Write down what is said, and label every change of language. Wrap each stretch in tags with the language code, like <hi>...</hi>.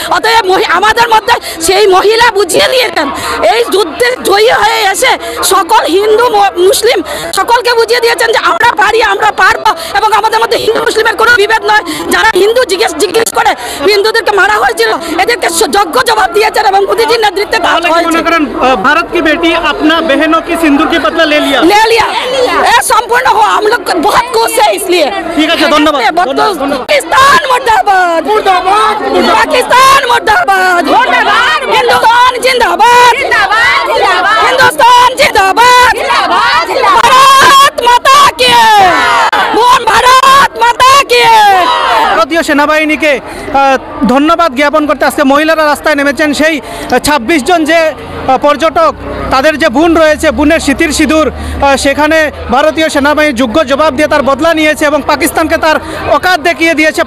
<bn>অতএব আমাদের মধ্যে সেই মহিলা বুঝিয়ে দিয়েছেন, এই যুদ্ধে জয়ী হয়ে এসে সকল হিন্দু মুসলিম সকলকে বুঝিয়ে দিয়েছেন যে আমরা পারি, আমরা পারবো, এবং আমাদের মধ্যে হিন্দু মুসলিমের কোনো বিভেদ নয়। যারা হিন্দু জিজ্ঞেস করে হিন্দুদেরকে মারা হয়েছিল, এদেরকে যোগ্য জবাব দিয়েছেন এবং মোদীজির নেতৃত্বে</bn> <hi>भारत की बेटी अपना बहनों की सिंदूर की बदला ले लिया। ये संपूर्ण हो, हम लोग बहुत खुश है इसलिए। ठीक है, धन्यवाद। पाकिस्तान मुर्दाबाद, पाकिस्तान मुर्दाबाद, हिंदुस्तान जिंदाबाद, हिंदुस्तान जिंदाबाद, भारत माता की, भारत माता की।</hi> <bn>ভারতীয় সেনাবাহিনীকে ধন্যবাদ জ্ঞাপন করতে আজকে মহিলারা রাস্তায় নেমেছেন। সেই 26 জন যে পর্যটক তাদের যে বোন রয়েছে, বোনের স্মৃতির সিঁদুর, সেখানে ভারতীয় সেনাবাহিনী যোগ্য জবাব দিয়ে তার বদলা নিয়েছে এবং পাকিস্তানকে তার অকাত দেখিয়ে দিয়েছে।</bn>